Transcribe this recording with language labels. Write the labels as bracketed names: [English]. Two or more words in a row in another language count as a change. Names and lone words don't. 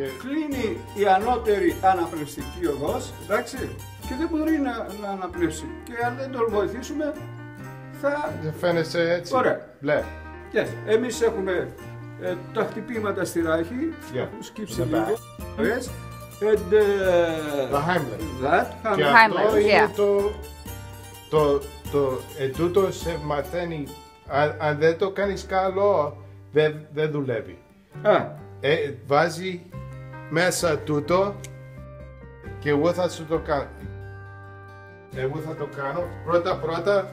[Greek] Κλείνει η ανώτερη αναπνευστική οδός, εντάξει, και δεν μπορεί να αναπνεύσει. Και αν δεν τον βοηθήσουμε, θα... Φαίνεσαι έτσι. Ωραία. Μπλε. [English] Yes. [Greek] Εμείς έχουμε τα χτυπήματα στη ράχη, που σκύψει λίγο. [English] Yes. And [Greek] το Heimlich. [English] that, [Greek] Και αυτό είναι τούτο σε μαθαίνει. Αν δεν το κάνεις καλό, δεν δουλεύει. Βάζει μέσα τούτο και εγώ θα σου το κάνω. Εγώ θα το κάνω πρώτα.